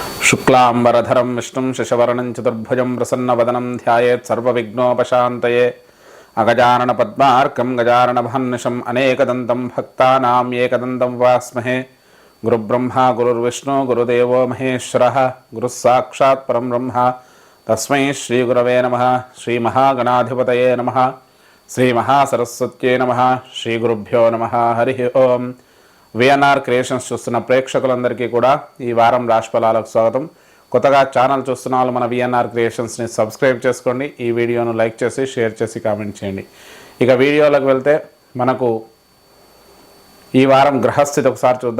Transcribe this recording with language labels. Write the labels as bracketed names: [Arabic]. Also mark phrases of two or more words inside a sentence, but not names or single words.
[Sanskrit] शुक्लांबरधरं विष्णुं शशिवर्णं चतुर्भुजं प्रसन्नवदनं ध्यायेत् सर्वविघ्नोपशान्तये अगजाननपद्मार्कं गजाननमहर्निशम् अनेकदन्तं भक्तानां एकदन्तं उपास्महे। गुरुब्रह्मा गुरुर्विष्णु गुरुदेवो महेश्वरः गुरुः साक्षात् परं ब्रह्म तस्मै श्रीगुरवे नमः। श्रीमहागणाधिपतये नमः। श्रीमहासरस्वत्यै नमः। श्रीगुरुभ्यो नमः। हरिः ओम्। [Telugu] విఎన్ఆర్ క్రియేషన్స్ చూస్తున్న ప్రేక్షకులందరికీ కూడా ఈ వారం రాశిఫలాలకు స్వాగతం. కొత్తగా ఛానల్ చూస్తున్న వాళ్ళు మన విఎన్ఆర్ క్రియేషన్స్ని సబ్స్క్రైబ్ చేసుకోండి. ఈ వీడియోను లైక్ చేసి షేర్ చేసి కామెంట్ చేయండి. ఇక వీడియోలోకి వెళ్తే మనకు ఈ వారం గ్రహస్థితి ఒకసారి చూద్దాం.